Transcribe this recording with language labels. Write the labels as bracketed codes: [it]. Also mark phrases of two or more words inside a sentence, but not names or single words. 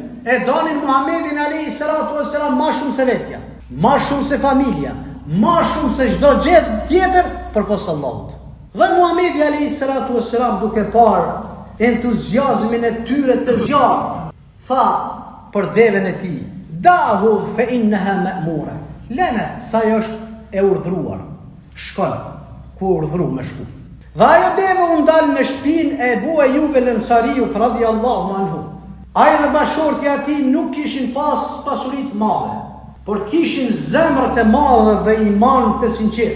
[sq] E donin Muhammedin [ar] عليه الصلاة والسلام [sq] më shumë se vetja, më shumë se familja, më shumë se çdo gjë tjetër përpos Allahut. Dhe Muhammedi [ar] عليه الصلاة والسلام [sq] duke parë entuziazmin e tyre të zjarrt, tha për devën e tij: [ar] "دعوها فإنها مأمورة." [sq] Lene, sa është e urdhruar. Shkon ku urdhru me shku. Dhe ajo deve u ndal në shtëpinë e Ebu Ejub el-Ansariut [ar] رضي الله عنه. [sq] Ai dhe bashortja e ati nuk kishin pas pasurit madhe, por kishin zemrat e madhe dhe iman të sinqert.